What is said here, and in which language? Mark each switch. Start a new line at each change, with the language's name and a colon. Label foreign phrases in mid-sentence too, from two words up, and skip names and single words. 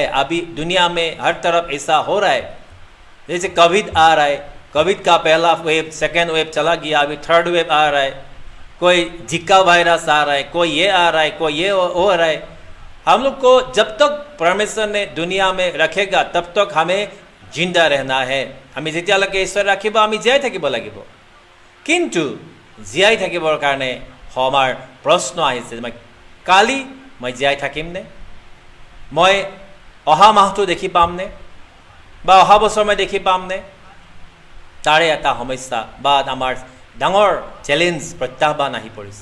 Hindi: अभी दुनिया में हर तरफ ऐसा हो रहा है, जैसे कोविड आ रहा है, कोविड का पहला वेव,
English: second wave
Hindi: चला गया, अभी
English: third wave
Hindi: आ रहा है, कोई जिका वायरस आ रहा है, कोई ये आ रहा है, कोई ये हो रहा है। हम लोग को जब तक परमेश्वर ने दुनिया में रखेगा तब तक हमें जिंदा रहना है।
Assamese: हमें जेतियाলৈকে ঈশ্বৰ ৰাখিব আমি জীয়াই থাকিব লাগিব। কিন্তু জীয়াই থাকিবৰ কাৰণে আমাৰ প্ৰশ্ন আহিছে, কালি মই জীয়াই থাকিমনে? মই অহা মাহটো দেখি পামনে? বা অহা বছৰ মই দেখি পামনে? তাৰে এটা সমস্যা বা আমাৰ ডাঙৰ চ্যালেঞ্জ, প্ৰত্যাহ্বান আহি পৰিছে।